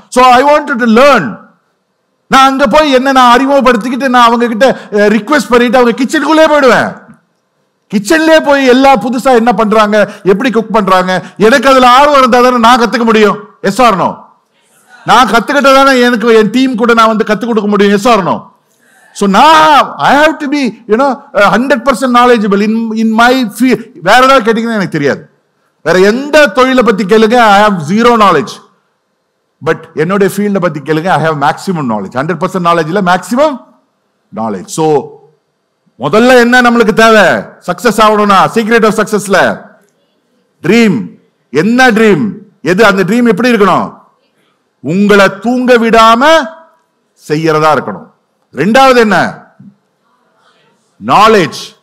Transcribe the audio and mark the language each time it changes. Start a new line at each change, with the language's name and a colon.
English: So I wanted to learn.
Tamil: நான் அங்க போய் என்ன நான் அறிமுகப்படுத்திக்கிட்டு நான் அவங்க கிட்ட ரிக்வெஸ்ட் பண்ணிட்டு அவங்க கிச்சனுக்குள்ளே போயிடுவேன். கிச்சன்லயே போய் எல்லா புதுசா என்ன பண்றாங்க, எப்படி குக் பண்றாங்க, எனக்கு அதுல ஆர்வம் இருந்தா தானே நான் கத்துக்க முடியும்.
English: Yes or no?
Tamil: நான் கத்துக்கிட்டதானே எனக்கு என் டீம் கூட நான் கத்துக் கொடுக்க முடியும்.
English: Yes or no? So now I have to be 100% knowledgeable in my field.
Tamil: வேற ஏதாவது கேட்டீங்கன்னா எனக்கு தெரியாது. வேற எந்த தொழிலை பத்தி கேளுங்க,
English: I have zero knowledge.
Tamil: But என்னுடைய ஃபீல்ட பத்தி கேளுங்க,
English: I have maximum knowledge. 100% knowledge இல்ல, maximum knowledge.
Tamil: So முதல்ல என்ன நம்மளுக்கு தேவை சக்சஸ் ஆகணும்னா? Secret of சக்சஸ்ல dream. என்ன ட்ரீம்? எது அந்த ட்ரீம்? எப்படி இருக்கணும்? உங்களை தூங்க விடாம செய்யறதா இருக்கணும். ரெண்டாவது என்ன? நாலேஜ்.